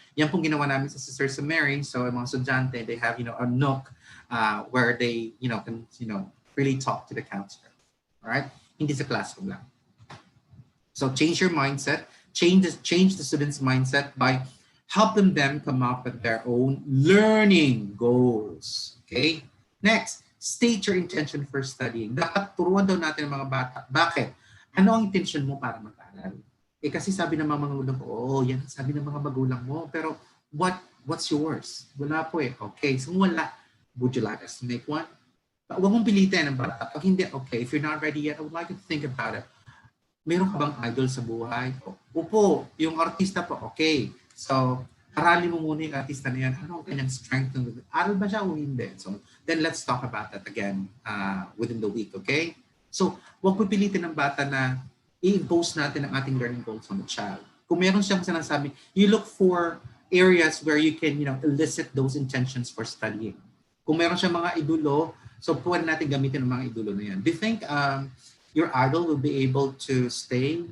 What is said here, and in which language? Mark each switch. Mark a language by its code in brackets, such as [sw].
[tl] Yan pong ginawa namin sa Sister Mary. So mga estudyante, [en] they have a nook where they can really talk to the counselor. [tl] All right? Hindi sa classroom lang. [en] So change your mindset, change the students' mindset by helping them come up with their own learning goals. Okay? Next, state your intention for studying. [tl] Dapat turuan daw natin ang mga bata. Bakit? Ano ang intention mo para mag-aral? Kasi sabi ng mga magulang ko, yan sabi ng mga magulang mo. Pero [en] what's yours? [tl] Wala po eh. Okay, so wala. [en] Would you like us to make one? [tl] Huwag mong pilitin ang bata. Pag hindi, [en] okay, if you're not ready yet, I would like you to think about it. [tl] Meron ka bang idol sa buhay? Opo, yung artista po, okay. So, aralin mo muna yung artista na yan. Ano ang kanyang strength? Aral ba siya o hindi? [en] So, then let's talk about that again within the week, okay? [tl] So, huwag pipilitin ng bata na i-impose natin ang ating learning goals [en] on the child. [tl] Kung meron siyang sinasabi, [en] you look for areas where you can, elicit those intentions for studying. [tl] Kung meron siyang mga idolo, so pwede natin gamitin ang mga idolo na yan. [en] Do you think your idol will be able to stay?